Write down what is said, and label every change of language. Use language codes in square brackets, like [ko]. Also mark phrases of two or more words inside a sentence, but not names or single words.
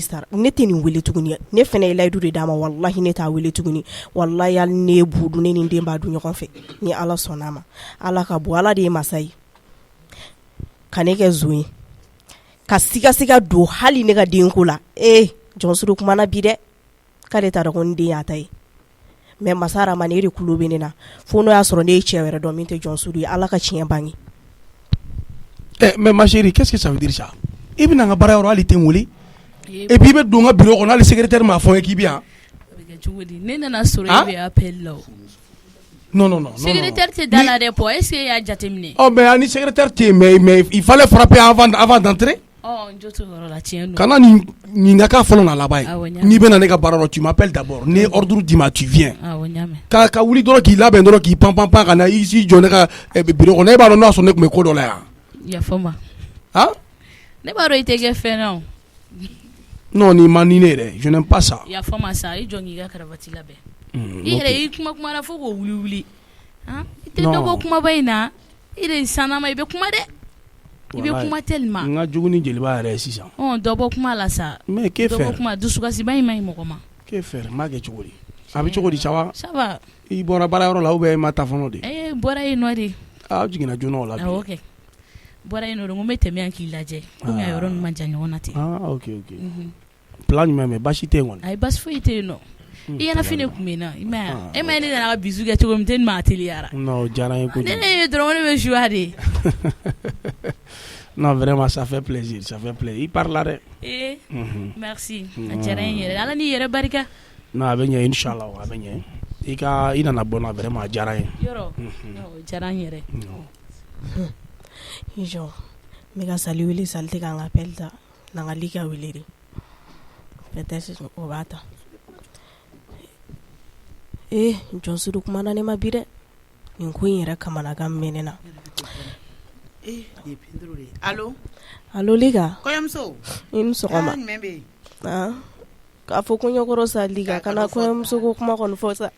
[bm] sara ne tɛ nin wele tuguni ne fɛnɛ ye layidu de d'a ma wallahi ne t'a wele tuguni wallahi hali ne ye budu ne nin den b'a dun ɲɔgɔn fɛ ni ala sɔnna a ma ala ka bon ala de ye masa ye ka ne kɛ zon ye ka siga don hali ne ka denko la Jɔnsudu kumana bi dɛ k'ale t'a dɔn ko n den y'a ta ye mais masa Ramani e de kulo bɛ ne na fo n'o y'a sɔrɔ ne ye cɛ wɛrɛ dɔn min tɛ Jɔnsudu ye ala ka tiɲɛ bange [fr] mais ma chérie qu'est-ce que ça veut dire ça [bm] i bɛna n ka baara yɔrɔ hali tɛ n wele [fr] et puis [bm] i bɛ don n ka bureau kɔnɔ hali secrétaire m'a fɔ n ye k'i bɛ yan ne nana sɔrɔ i bɛ appel la non secrétaire tɛ da la dɛ po [fr] est-ce que [bm] i y'a jateminɛ mais ni secrétaire tɛ yen [fr] mais il fallait frapper avant d'entrer [bm] kana nin ka fɔlɔ na laban ye n'i bɛna ne ka baara yɔrɔ [fr] tu m'appelles d'abord [bm] ne ordre d'i ma [fr] tu viens [bm] ka wuli dɔrɔn k'i labɛn dɔrɔn k'i pan ka na i si jɔ ne ka bureau kɔnɔ e b'a dɔn n'a sɔrɔ ne tun bɛ ko dɔ la yan yafa ma ne b'a dɔn i tɛ kɛ fɛn na non ni ma ni ne yɛrɛ [fr] je n'aime pas ça [bm] yafa ma sa i jɔ k'i ka karavati labɛn i yɛrɛ i kuma na fo k'o wuli i tɛ dɔ bɔ kumaba in na i de sannama i bɛ kuma dɛ i bɛ kuma tellement n ka jugu ni jeliba yɛrɛ ye sisan dɔ bɔ kuma la sa [fr] mais que faire [bm] dɔ bɔ kuma dusukasiba in ma ɲi mɔgɔ ma [fr] que faire [bm] n b'a kɛ cogo di a bɛ cogo di ça va i bɔra baara yɔrɔ la ou bien i ma taa fɔlɔ de bɔra yen nɔ de aw jiginna joona o la bi ok bɔra yen nɔ de n ko n bɛ tɛmɛ yan k'i lajɛ komi a yɔrɔ ninnu ma jan ɲɔgɔn na ten ok plan jumɛn mɛ baasi tɛ yen kɔni ayi baasi foyi tɛ yen nɔ i ɲɛnafin de tun bɛ yen nɔ i ma ye e ma ye ne nana ka bisu kɛ cogo min tɛ nin ma teliyara non o diyara n ye kojugu ne ye dɔrɔn ne bɛ joie de [fr] non vraiment ça fait plaisir [bm] i parla dɛ merci a diyara n yɛrɛ ala n'i yɛrɛ barika non a bɛ ɲɛ inchallah a bɛ ɲɛ i nana bɔ na vraiment a diyara n ye yɔrɔ o diyara n yɛrɛ jɔ n bɛ ka sali wele sali tɛ k'an ka appel ta n'an ka li ka wele de peut-être o b'a ta Jɔnsudu kumana ne ma bi dɛ nin ko in yɛrɛ kamanagan mɛ ne na Allo Liga. Kɔɲɔmuso. I ni sɔgɔma. Ɲuman bɛ yen. K'a fɔ kɔɲɔkɔrɔ sa Liga kana kɔɲɔmuso ko kuma kɔni fɔ sa.